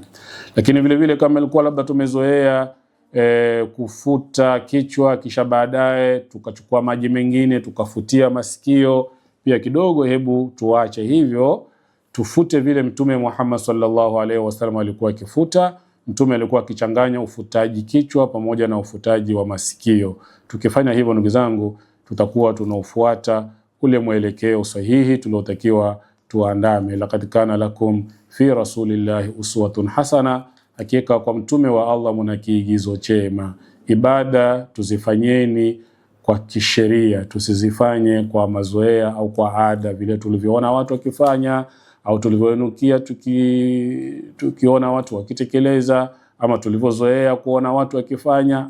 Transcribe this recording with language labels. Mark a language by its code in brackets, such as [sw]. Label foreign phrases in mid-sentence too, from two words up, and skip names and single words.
[sw] Lakini vile vile kama ilikuwa labda tumezoea kufuta kichwa kisha baadaye tukachukua maji mengine tukafutia masikio pia kidogo, hebu tuache hivyo, tufute vile Mtume Muhammad [ar] صلى الله عليه وسلم [sw] alikuwa akifuta. Mtume alikuwa akichanganya ufutaji kichwa pamoja na ufutaji wa masikio. Tukifanya hivyo ndugu zangu, tutakuwa tunaufuata ule mwelekeo sahihi tuliotakiwa tuandame. [ar] لقد كان لكم في رسول الله أسوة حسنة [sw] hakika kwa mtume wa Allah muna kiigizo chema. Ibada tuzifanyeni kwa kisheria, tusizifanye kwa mazoea au kwa ada vile tulivyoona watu wakifanya au tulivyonukia tukiona watu wakitekeleza ama tulivyozoea kuona watu wakifanya.